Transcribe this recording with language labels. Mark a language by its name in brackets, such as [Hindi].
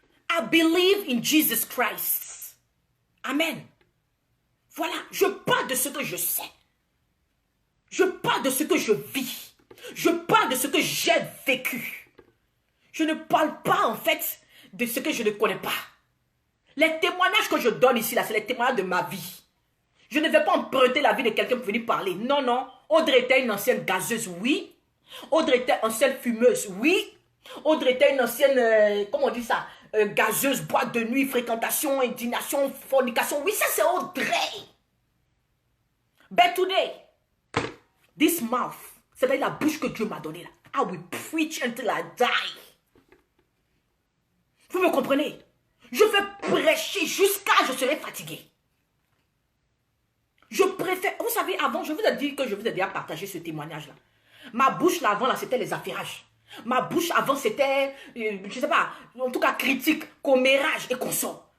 [English] I believe in Jesus Christ. Amen. [French] Voilà, je parle de ce que je sais. Je parle de ce que je vis. Je parle de ce que j'ai vécu. Je ne parle pas, en fait, de ce que je ne connais pas. Les témoignages que je donne ici, là, c'est les témoignages de ma vie. Je ne vais pas emprunter la vie de quelqu'un pour venir parler. Non, non. Audrey était une ancienne gazeuse, oui. Audrey était une ancienne fumeuse, oui. Audrey était une ancienne, comment on dit ça, gazeuse, boîte de nuit, fréquentation, indignation, fornication. Oui, ça c'est Audrey. [English] But today, this mouth, [French] c'est la bouche que Dieu m'a donnée là. [English] I will preach until I die. [French] Vous me comprenez? Je vais prêcher jusqu'à je serai fatigué. Je préfère... Vous savez, avant, je vous ai dit que je vous ai déjà partagé ce témoignage-là. Ma bouche, là, avant, là, c'était les affairages. Ma bouche, avant, c'était, je sais pas, en tout cas, critique, commérage et consort.